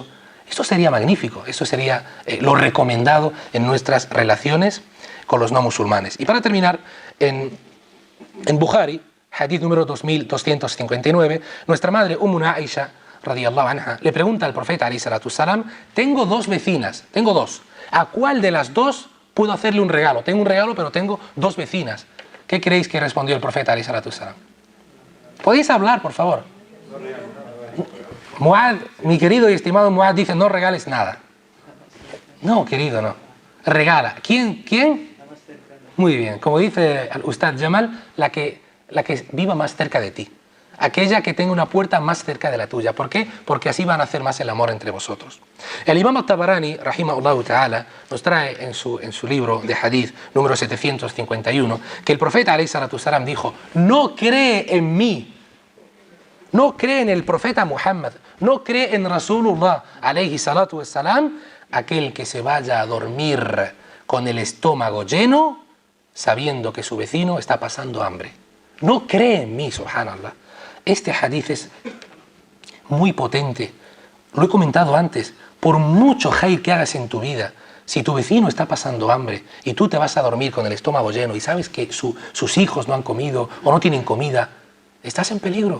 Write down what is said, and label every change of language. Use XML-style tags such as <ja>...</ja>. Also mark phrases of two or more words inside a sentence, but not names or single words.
<es>Esto sería magnífico, eso sería lo recomendado en nuestras relaciones con los no musulmanes. Y para terminar, en Bukhari, hadith número 2259, nuestra madre Ummuna Aisha,</es> <ar>رضي الله عنها,</ar> <es>le pregunta al profeta</es> <ar>عليه الصلاة السلام:</ar> <es>tengo dos vecinas, ¿a cuál de las dos puedo hacerle un regalo. Tengo un regalo, pero tengo 2 vecinas. ¿Qué creéis que respondió el profeta</es> <ar>عليه الصلاة والسلام?</ar> <es>¿Podéis hablar, por favor? Muad, mi querido y estimado Muad, dice, no regales nada. No, querido, no. Regala. ¿Quién? Muy bien. Como dice el Ustad Jamal, la que viva más cerca de ti. Aquella que tenga una puerta más cerca de la tuya. ¿Por qué? Porque así van a hacer más el amor entre vosotros. El Imam al-Tabarani,</es> <ar>رحمه الله تعالى,</ar> <es>nos trae en su libro de hadith número 751 que el profeta</es> <ar>عليه الصلاة والسلام</ar> <es>dijo, no cree en mí, no cree en el profeta Muhammad, no cree en Rasulullah</es> <ar>عليه الصلاة والسلام,</ar> <es>aquel que se vaya a dormir con el estómago lleno sabiendo que su vecino está pasando hambre. No cree en mí, subhanallah. Este hadith es muy potente. Lo he comentado antes. Por mucho hayr que hagas en tu vida, si tu vecino está pasando hambre y tú te vas a dormir con el estómago lleno y sabes que sus hijos no han comido o no tienen comida, estás en peligro.</es>